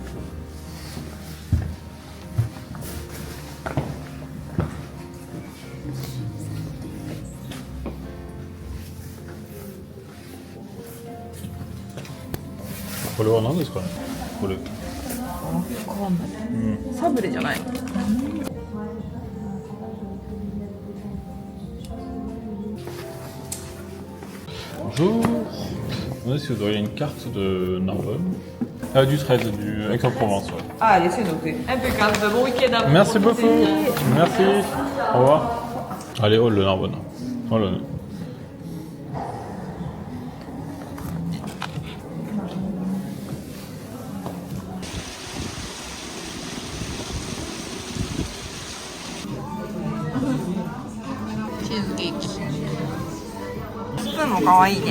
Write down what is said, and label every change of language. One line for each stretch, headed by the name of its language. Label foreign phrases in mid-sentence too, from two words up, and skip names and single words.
Japanese: これは何ですかね。これ。わかんない。サブレじゃない。
French: Bonjour. Demandez si vous auriez une carte de Narbonne. Du 13, du Aix-en-Provence. Ouais. Ah, allez, c'est noté. Impeccable. Bon week-end à vous. Merci beaucoup. Merci. Au revoir. Allez, oh le Narbonne. Oh le.
Japanese: チーズケーキ。スプーンも可愛いね。